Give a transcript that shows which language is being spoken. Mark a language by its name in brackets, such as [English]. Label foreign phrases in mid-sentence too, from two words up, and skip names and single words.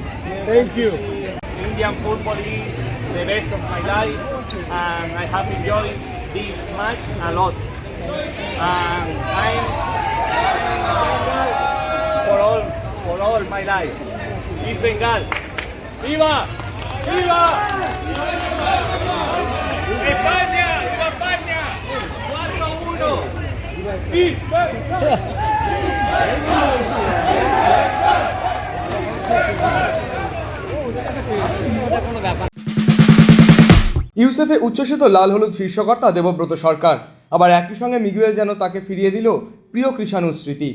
[English] Thank you. Indian football is the best of my life, and I have enjoyed this match a lot. And I'm for all my life. East Bengal, [Spanish] viva, viva! España, viva España! [English] 4-1. East Bengal. [Bangla] ইউসেফে উচ্ছ্বসিত লাল হলুদ শীর্ষকর্তা দেবব্রত সরকার। আবার একই সঙ্গে মিগুয়েল যেন তাকে ফিরিয়ে দিল প্রিয় কৃষাণুর স্মৃতি।